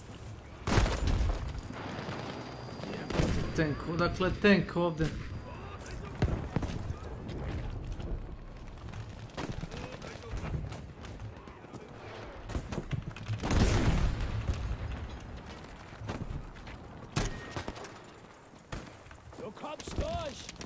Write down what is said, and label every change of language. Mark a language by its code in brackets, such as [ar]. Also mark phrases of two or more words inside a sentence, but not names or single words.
[bs] Tank, odakle tank ovdje? [de] Du kommst durch!